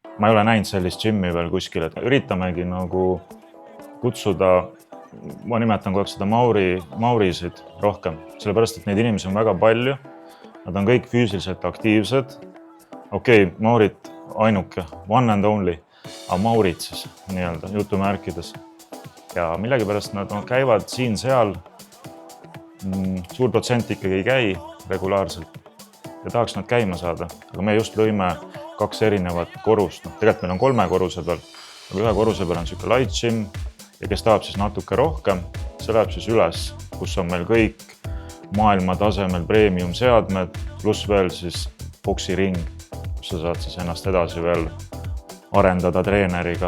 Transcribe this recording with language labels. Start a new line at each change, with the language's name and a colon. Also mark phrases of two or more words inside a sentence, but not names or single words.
Estonian: Ma ei ole näinud sellist gymmi veel kuskil, et üritamegi nagu kutsuda, ma nimetan kogu aeg seda Maurisid rohkem, sellepärast, et neid inimesi on väga palju. Nad on kõik füüsiliselt aktiivsed. Okei, Maurit ainuke,
English: one and only,
Estonian: aga Maurit siis nii-öelda jutumärkides. Ja millegipärast nad käivad siin-seal, suur protsent ikkagi ei käi regulaarselt ja tahaks nad käima saada. Aga me just lõime 2 erinevat korust. Tegelikult meil on 3 korruse peal, aga 1 korruse peal on siuke
English: light gym
Estonian: ja kes tahab siis natuke rohkem, see läheb siis üles, kus on meil kõik maailma tasemel premium seadmed, pluss veel siis boksiring, kus sa saad siis ennast edasi veel arendada treeneriga.